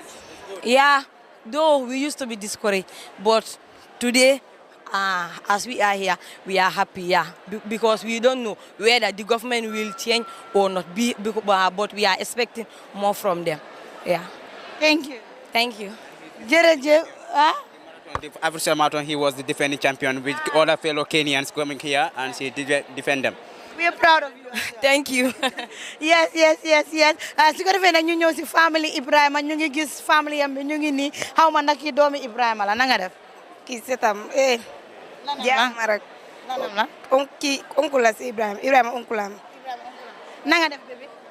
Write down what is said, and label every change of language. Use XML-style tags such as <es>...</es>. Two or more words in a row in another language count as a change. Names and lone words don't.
<en>Yeah, though we used to be discouraged, but today, as we are here, we are happy, yeah, because we don't know whether the government will change or not, but we are expecting more from them, yeah. Thank you. Thank you. The African marathon, he was the defending champion with other fellow Kenyans coming here and she did defend them. We are proud of you. Thank you. Yes.</en> <wo>Su ko defee nag ñu ñëw si family Ibrahima ñu ngi gis family am bi ñu ngi nii xaw ma nag kii doomi Ibrahima la na nga def. Kii setam jaama rek. Lanam la. Kii oncle la si Ibrahima oncle la. Na nga def bébé.</wo>